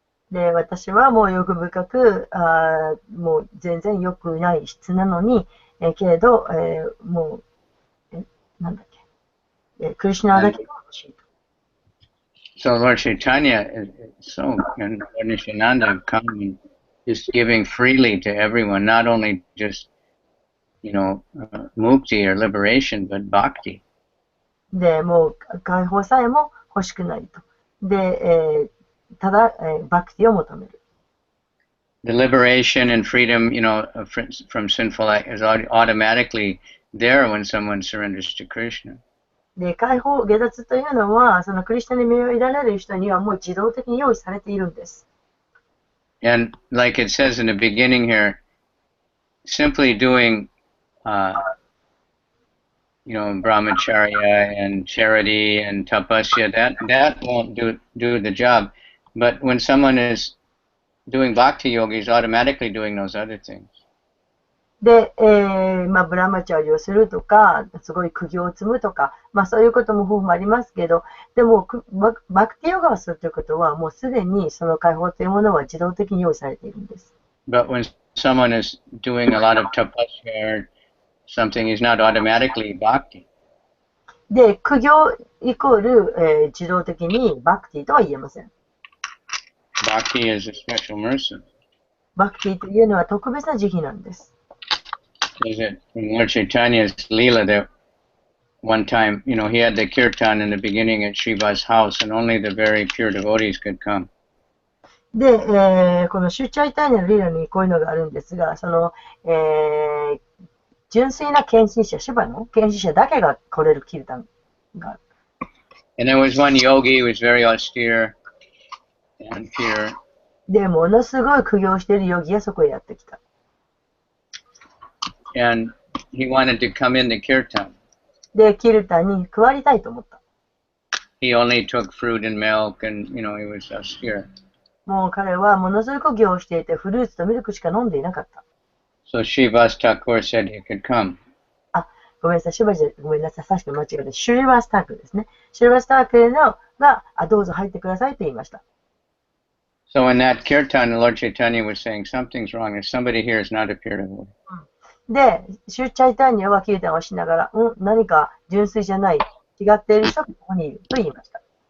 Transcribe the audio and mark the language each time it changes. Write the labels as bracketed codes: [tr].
[ja] で、私はもう欲深く、もう全然良くない質なのに、けれど、もう、なんだっけ。クリシュナだけが欲しいと。 [en] So Lord Chaitanya is and Lord Nityananda have come and just giving freely to everyone, not only just, mukti or liberation, but bhakti. [ja] で、もう解放さえも欲しくないと。で、ただ、バクティを求める。 [en] The liberation and freedom, from sinful act is automatically there when someone surrenders to Krishna. [ja] で、解放、下脱というのは、そのクリスチャンに身を委ねる人にはもう自動的に用意されているんです。 [en] And like it says in the beginning here, simply doing, brahmacharya and charity and tapasya, that won't do the job. But when someone is doing bhakti yoga, he's automatically doing those other things. [ja] で、ブラマチャーリをするとか、すごい苦行を積むとか、そういうことも方法もありますけど、でも、バクティヨガをするということは、もうすでにその解放というものは自動的に用意されているんです。 [en] But when someone is doing a lot of tapasya or something, he's not automatically bhakti. [ja] で、苦行イコール、自動的にバクティとは言えません。 [en] Bhakti is a special mercy. [ja] バクティというのは特別な慈悲なんです。 [en] Is it in Lord Chaitanya's Leela that one time, he had the kirtan in the beginning at Shiva's house, and only the very pure devotees could come. [ja] で、このシュチャイタニアのリーラにこういうのがあるんですが、その、純粋な献身者、シバの献身者だけが来れるキルタンがある。 [en] And there was one yogi who was very austere and pure. [ja] で、ものすごい苦行しているヨギがそこへやってきた。 [en] And he wanted to come in the kirtan. [ja] で、キルタンに加わりたいと思った。 [en] He only took fruit and milk, and he was austere. [ja] もう彼はものすごく苦行していて、フルーツとミルクしか飲んでいなかった。 [en] So Srivas Thakur said he could come. [ja] ごめんなさい、ごめんなさい、さっき間違えた。シュリバスタークですね。シュリバスタークが、どうぞ入ってくださいと言いました。 [en] So in that kirtan, Lord Chaitanya was saying something's wrong. If somebody here is not a pure devotee. [ja] で、シュチャイタニアはキルタンをしながら、何か純粋じゃない、違っている人がここにいると言いました。